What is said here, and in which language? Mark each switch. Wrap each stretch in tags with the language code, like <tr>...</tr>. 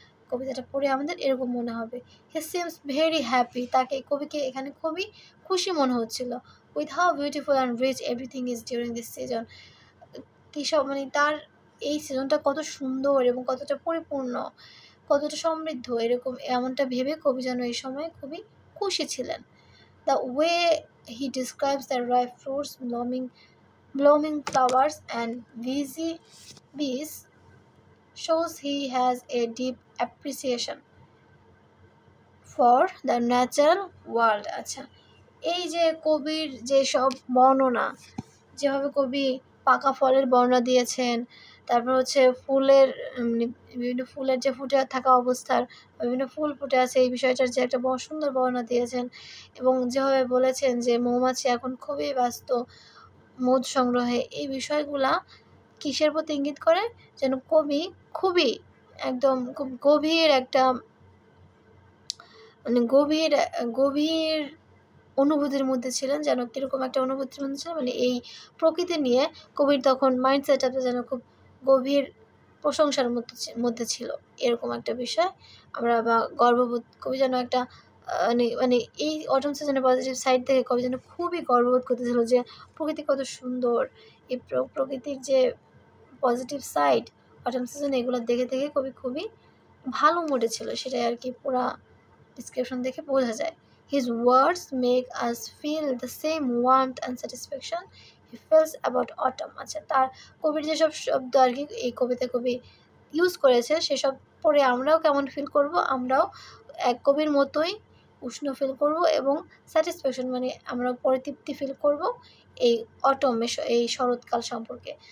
<bn>কবিতাটা পড়ে আমাদের এরকম মনে হবে।</bn> <en>he seems very happy,</en> <bn>তাকে কবিকে এখানে খুবই খুশি মনে হচ্ছিল।</bn> <en>With how beautiful and rich everything is during this season.</en> <bn>কী সব, মানে তার এই সিজনটা কত সুন্দর এবং কতটা পরিপূর্ণ, কতটা সমৃদ্ধ, এমনটা ভেবে কবি যেন এই সময় খুবই খুশি ছিলেন।</bn> <en>The way he describes the ripe fruits, blooming flowers and busy bees shows he has a deep appreciation for the natural world.</en> <bn>আচ্ছা, এই যে কবির যে সব বর্ণনা, যেভাবে কবি পাকা ফলের বর্ণনা দিয়েছেন, তারপর হচ্ছে ফুলের বিভিন্ন ফুলের যে ফুটে থাকা অবস্থার, বিভিন্ন ফুল ফুটে আছে এই বিষয়টার যে একটা সুন্দর বর্ণনা দিয়েছেন, এবং যেভাবে বলেছেন যে মৌমাছি এখন খুবই ব্যস্ত, মধু সংগ্রহে, এই বিষয়গুলা কিসের প্রতি ইঙ্গিত করে? যেন কবি খুবই একদম খুব গভীর একটা মানে গভীর অনুভূতির মধ্যে ছিলেন। যেন কীরকম একটা অনুভূতির মধ্যে ছিলেন, মানে এই প্রকৃতি নিয়ে কবির তখন মাইন্ডসেট আপটা যেন খুব গভীর প্রশংসার মধ্যে ছিল, এরকম একটা বিষয় আমরা বা গর্ববোধ কবি যেন একটা মানে এই অটম সিজনের পজিটিভ সাইড থেকে কবি যেন খুবই গর্ববোধ করতেছিল যে প্রকৃতি কত সুন্দর, এই প্রকৃতির যে পজিটিভ সাইড অটম সিজন, এগুলো দেখে দেখে কবি খুবই ভালো মুডে ছিল, সেটাই আর কি পুরা ডিসক্রিপশন দেখে বোঝা যায়।</bn> <en>His words make us feel the same warmth and satisfaction he feels about autumn.</en> <bn>আচ্ছা, তার কবির যেসব শব্দ আর কি এই কবিতায় কবি ইউজ করেছে সেসব পড়ে আমরাও কেমন ফিল করব, আমরাও এক কবির মতোই উষ্ণ ফিল করব এবং স্যাটিসফ্যাকশন মানে আমরা পরিতৃপ্তি ফিল করব এই অটম এই শরৎকাল সম্পর্কে।</bn>